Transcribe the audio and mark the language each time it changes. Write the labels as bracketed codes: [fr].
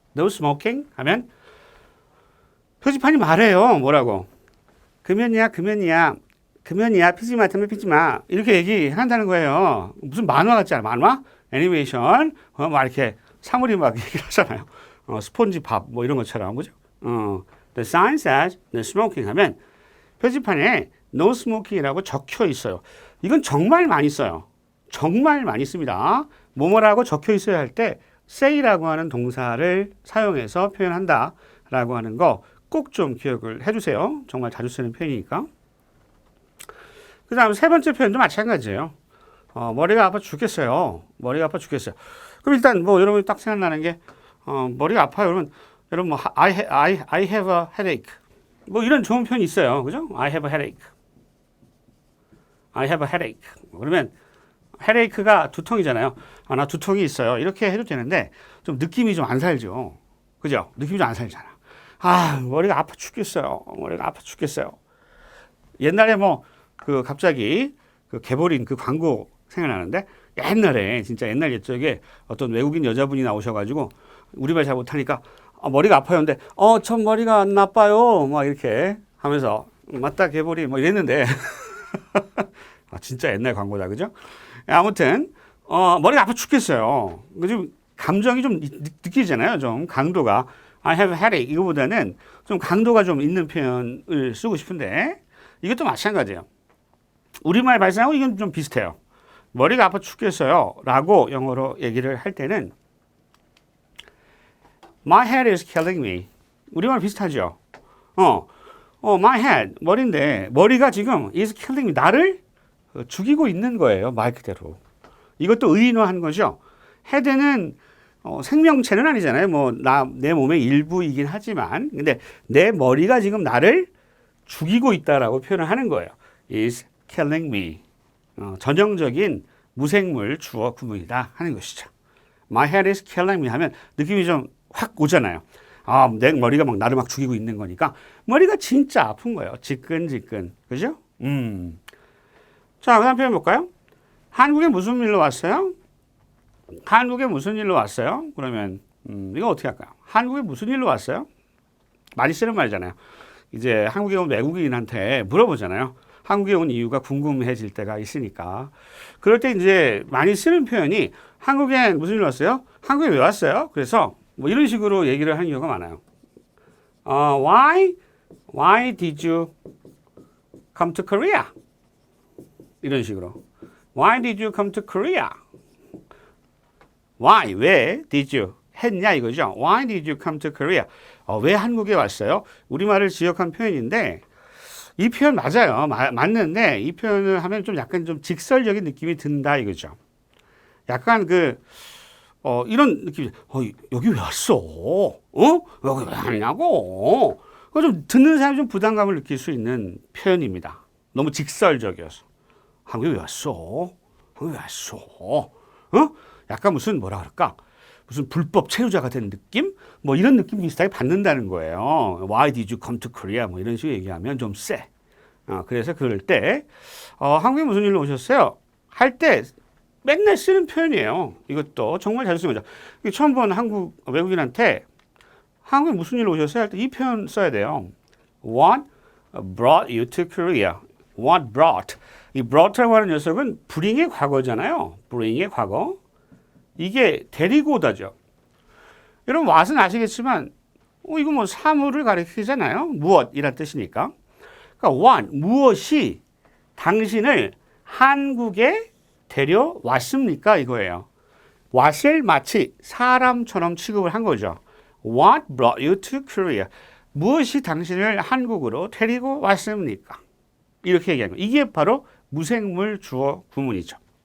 [en] no smoking [ko] 하면 표지판이 말해요. 뭐라고? 금연이야, 금연이야. 금연이야, 피지 마, 담배 피지 마. 이렇게 얘기한다는 거예요. 무슨 만화 같지 않아? 만화? 애니메이션? 막 이렇게 사물이 막 얘기를 하잖아요. 스폰지밥 뭐 이런 것처럼. 그죠? [en] The sign says no smoking [ko] 하면 표지판에 [en] no smoking [ko] 이라고 적혀 있어요. 이건 정말 많이 써요. 정말 많이 씁니다. 뭐뭐라고 적혀 있어야 할 때 say라고 하는 동사를 사용해서 표현한다라고 하는 거 꼭 좀 기억을 해주세요. 정말 자주 쓰는 표현이니까. 그 다음 세 번째 표현도 마찬가지예요. 머리가 아파 죽겠어요. 머리가 아파 죽겠어요. 그럼 일단 뭐 여러분이 딱 생각나는 게 머리가 아파요. 그러면 여러분 뭐 [en] I have a headache. [ko] 뭐 이런 좋은 표현이 있어요. 그죠? [en] I have a headache. I have a headache. [ko] 그러면 headache가 두통이잖아요. 나 두통이 있어요. 이렇게 해도 되는데 좀 느낌이 좀 안 살죠. 그죠? 느낌이 좀 안 살잖아. 머리가 아파 죽겠어요. 머리가 아파 죽겠어요. 옛날에 뭐 그 갑자기 그 개보린 그 광고 생각나는데 옛날에 진짜 옛날 옛적에 어떤 외국인 여자분이 나오셔가지고 우리말 잘 못하니까 머리가 아파요. 근데 전 머리가 안 나빠요. 막 이렇게 하면서 맞다 개보린 뭐 이랬는데 진짜 옛날 광고다 그죠? 아무튼 머리가 아파 죽겠어요. 좀 감정이 좀 느끼잖아요. 좀 강도가 [en] I have a headache [ko] 이거보다는 좀 강도가 좀 있는 표현을 쓰고 싶은데 이것도 마찬가지예요. 우리말 발상하고 이건 좀 비슷해요. 머리가 아파 죽겠어요 라고 영어로 얘기를 할 때는 [en] My head is killing me. [ko] 우리말 비슷하죠? [en] my head, [ko] 머리인데 머리가 지금 [en] is killing me. [ko] 나를 죽이고 있는 거예요. 말 그대로. 이것도 의인화한 거죠. 헤드는 생명체는 아니잖아요. 뭐 내 몸의 일부이긴 하지만 근데 내 머리가 지금 나를 죽이고 있다라고 표현을 하는 거예요. [en] is killing me. [ko] 전형적인 무생물 주어 구문이다 하는 것이죠. [en] My head is killing me [ko] 하면 느낌이 좀 확 오잖아요. 내 머리가 막 나를 막 죽이고 있는 거니까 머리가 진짜 아픈 거예요. 지끈지끈. 그죠? 자, 그 다음 표현 볼까요? 한국에 무슨 일로 왔어요? 한국에 무슨 일로 왔어요? 그러면 이거 어떻게 할까요? 한국에 무슨 일로 왔어요? 많이 쓰는 말이잖아요. 이제 한국에 온 외국인한테 물어보잖아요. 한국에 온 이유가 궁금해질 때가 있으니까. 그럴 때 이제 많이 쓰는 표현이 한국에 무슨 일로 왔어요? 한국에 왜 왔어요? 그래서 뭐 이런 식으로 얘기를 하는 경우가 많아요. [en] Why did you come to Korea? [ko] 이런 식으로. [en] Why did you come to Korea? Why? [ko] 왜? [en] Did you? [ko] 했냐 이거죠. [en] Why did you come to Korea? [ko] 왜 한국에 왔어요? 우리말을 지역한 표현인데 이 표현 맞아요. 맞는데 이 표현을 하면 좀 약간 좀 직설적인 느낌이 든다 이거죠. 약간 이런 느낌이 여기 왜 왔어? 여기 왜 왔냐고? 좀 듣는 사람이 좀 부담감을 느낄 수 있는 표현입니다. 너무 직설적이어서. 한국에 왜 왔어? 한국에 왜 왔어? 약간 무슨 뭐라 그럴까? 무슨 불법 체류자가 된 느낌? 뭐 이런 느낌 비슷하게 받는다는 거예요. [en] Why did you come to Korea? [ko] 뭐 이런 식으로 얘기하면 좀 세. 그래서 그럴 때 한국에 무슨 일로 오셨어요? 할 때 맨날 쓰는 표현이에요. 이것도 정말 자주 쓰는 거죠. 처음 본 한국 외국인한테 한국에 무슨 일로 오셨어요? 할 때 이 표현 써야 돼요. [en] What brought you to Korea? What brought? [ko] 이 brought라고 하는 녀석은 bring의 과거잖아요. bring의 과거. 이게 데리고 오다죠. 여러분 what은 아시겠지만 이거 뭐 사물을 가리키잖아요. 무엇이란 뜻이니까. 그러니까 what, 무엇이 당신을 한국에 데려왔습니까? 이거예요. what을 마치 사람처럼 취급을 한 거죠. [en] What brought you to Korea? [ko] 무엇이 당신을 한국으로 데리고 왔습니까? 이렇게 얘기하는 거예요. 이게 바로 무생물 주어 구문이죠.